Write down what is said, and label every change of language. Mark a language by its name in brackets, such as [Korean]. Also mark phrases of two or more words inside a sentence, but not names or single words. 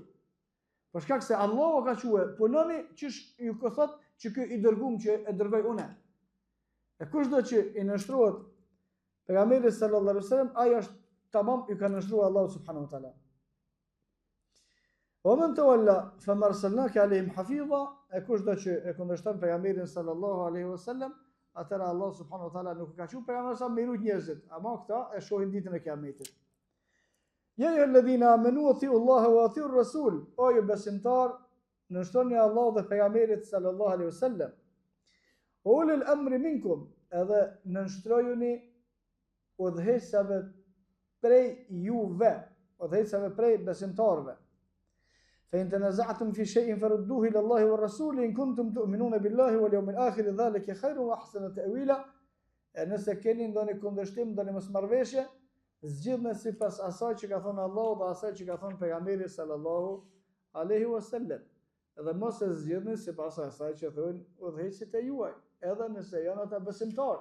[Albanian] Për shkak se Allahu ka thënë, punoni çish ju ka thotë që ky i dërguam që e dërgoj unë. E kushdo që i nënshtrohet pejgamberit [Arabic] صلى الله عليه وسلم, [Albanian] ai është tamam ju ka nështruar Allahu [Arabic] سبحانه وتعالى. ومن تولى فما أرسلناك عليهم حفيظا, [Albanian] e kushdo që e kundërshton pejgamberin [Arabic] صلى الله عليه وسلم, [Albanian] atëra Allah [Arabic] سبحانه وتعالى [Albanian] nuk ka thënë pejgamberi sa me rujt njerëzit, ama këta e shohin ditën e kiametit. [Arabic] يا أيها الذين آمنوا أطيعوا الله وأطيعوا الرسول, [Albanian] o ju besimtar, nështroni Allah dhe pejgamberit [Arabic] صلى الله عليه وسلم. أولي الأمر منكم, [Albanian] edhe nështrojuni udhëheqësave prej juve, udhëheqësave prej besimtarve. [Arabic] فإن تنازعتم في شيء فردوه إلى الله والرسول إن كنتم تؤمنون بالله واليوم الآخر ذلك خير وأحسن تأويلا. [Albanian] Nëse keni ndonjë kundërshtim, ndonjë mosmarrveshje, zgjidhni sipas asaj që ka thënë Allahu dhe asaj që ka thënë pejgamberi [Arabic] صلى الله عليه وسلم. [Albanian] Edhe mos e zgjidhni sipas asaj që thonë udhëheqësit e juaj, edhe nëse janë ata besimtar.